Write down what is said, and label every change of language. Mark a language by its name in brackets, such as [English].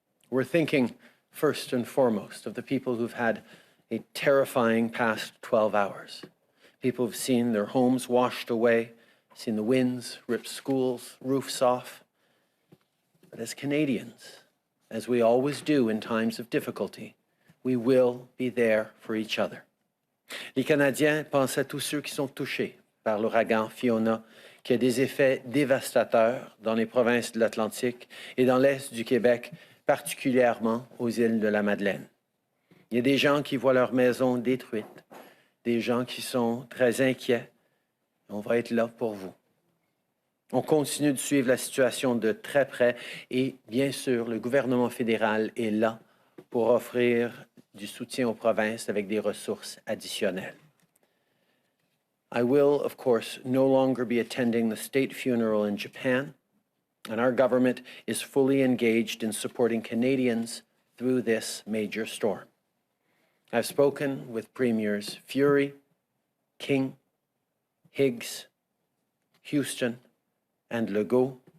[English] We're thinking first and foremost of the people who've had a terrifying past 12 hours. People who've seen their homes washed away, seen the winds rip schools, roofs off. But as Canadians, as we always do in times of difficulty, we will be there for each other. [French] Les Canadiens pensent à tous ceux qui sont touchés par l'ouragan Fiona, qui a des effets dévastateurs dans les provinces de l'Atlantique et dans l'est du Québec, particulièrement aux îles de la Madeleine. Il y a des gens qui voient leur maison détruite, des gens qui sont très inquiets. On va être là pour vous. On continue de suivre la situation de très près et, bien sûr, le gouvernement fédéral est là pour offrir du soutien aux provinces avec des ressources additionnelles. [English] I will, of course, no longer be attending the state funeral in Japan, and our government is fully engaged in supporting Canadians through this major storm. I've spoken with Premiers Fury, King, Higgs, Houston, and Legault.